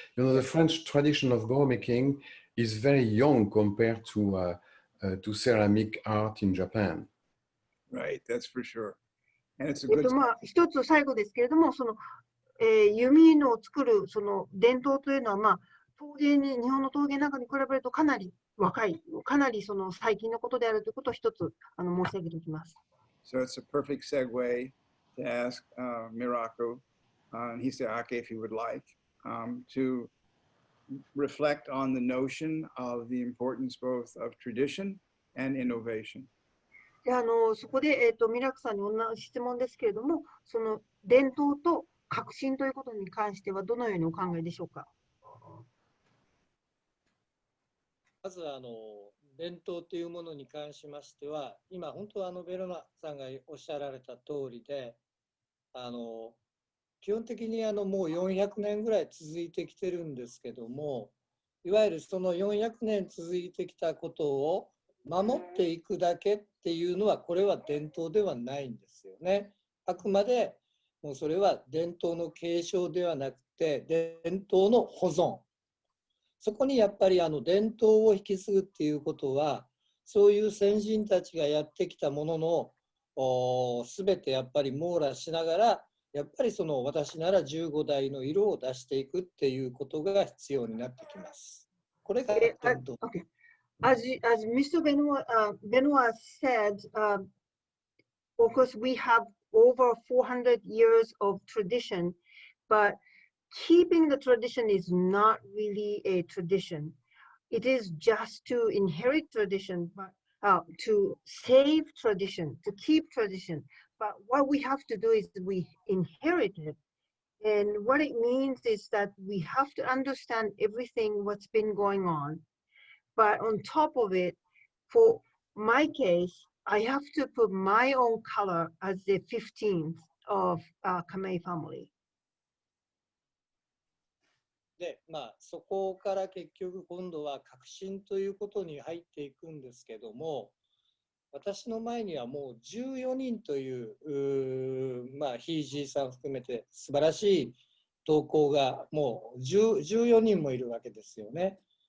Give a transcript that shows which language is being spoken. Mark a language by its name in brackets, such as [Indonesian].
[English] The French tradition of bow making is very young compared to ceramic art in Japan. Right, that's for sure. And it's a good. [Japanese] 一つ最後ですけれども、弓の作る伝統というのは、日本の陶芸なんかに比べるとかなり若い、かなり最近のことであるということを一つ申し上げておきます。 [English] So it's a perfect segue to ask Miraku and Hisaaki, if you would like, to reflect on the notion of the importance both of tradition and innovation. [Japanese] でそこで、ミラクさんに同じ質問ですけれども、伝統と革新ということに関してはどのようにお考えでしょうか。まず伝統というものに関しましては、今本当ベロナさんがおっしゃられた通りで、基本的にもう400年ぐらい続いてきてるんですけども、いわゆるその400年続いてきたことを守っていくだけっていうのは、これは伝統ではないんですよね。あくまでもうそれは伝統の継承ではなくて、伝統の保存。そこにやっぱり伝統を引き継ぐっていうことは、そういう先人たちがやってきたものの全てやっぱり網羅しながら、やっぱりその私なら15代の色を出していくっていうことが必要になってきます。これが伝統。 [English] Okay. As Mr. Benoît said, of course, we have over 400 years of tradition, but keeping the tradition is not really a tradition. It is just to inherit tradition, but to save tradition, to keep tradition. But what we have to do is we inherit it. And what it means is that we have to understand everything what's been going on. But on top of it, for my case, I have to put my own color as the 15th of Kamei family. [Japanese] で、そこから結局今度は革新ということに入っていくんですけども、私の前にはもう14人というひいじいさん含めて素晴らしい投稿がもう14人もいるわけですよね。